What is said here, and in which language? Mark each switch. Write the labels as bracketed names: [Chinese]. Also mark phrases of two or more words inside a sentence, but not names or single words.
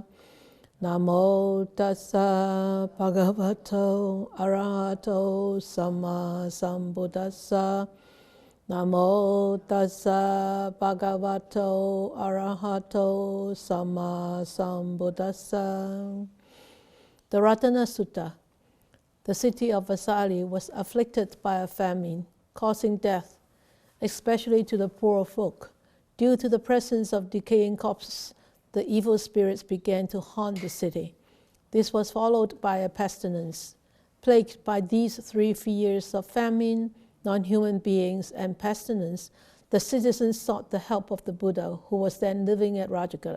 [Pali] Namo tassa bhagavato arahato sama sambuddhassa. Namo tassa bhagavato arahato sama sambuddhassa. [English] The Ratana Sutta. The city of Vasali was afflicted by a famine, causing death, especially to the poor folk. Due to the presence of decaying corpses, the evil spirits began to haunt the city. This was followed by a pestilence. Plagued by these three fears of famine, non-human beings, and pestilence, the citizens sought the help of the Buddha, who was then living at Rajagaha.